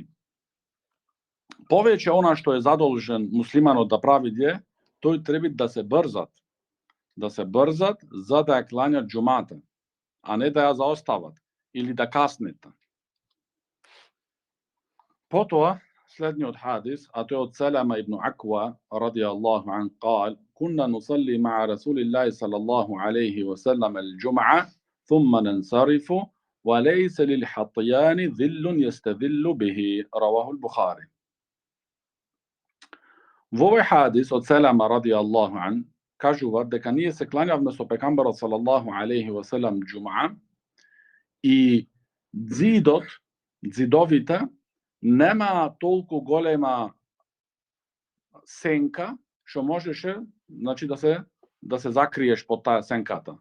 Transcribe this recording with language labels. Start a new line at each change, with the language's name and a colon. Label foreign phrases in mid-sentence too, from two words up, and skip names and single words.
Macedonian: Повеќе она што е задолжен муслиманот да прави е, тој треба да се брзат за да ја клањат џумата, а не да ја заостават или да каснет. Потоа, следниот хадис, а тој од Салама ибн Аква,
Arabic: رضي الله عنه, قال: كنا نصلي مع رسول الله صلى الله عليه وسلم الجمعة ثم ننصرف وليس للحطيان ذل يستذل به. رواه البخاري.
Macedonian: Во овој хадис од Салама
Arabic: رضي الله عنه
Macedonian: кажуваат дека ние се клањавме со пекамбарот
Arabic: صلى الله عليه وسلم
Macedonian: џумаа и ѕидовите нема толку голема сенка што можеше, значи да се закриеш под таа сенката.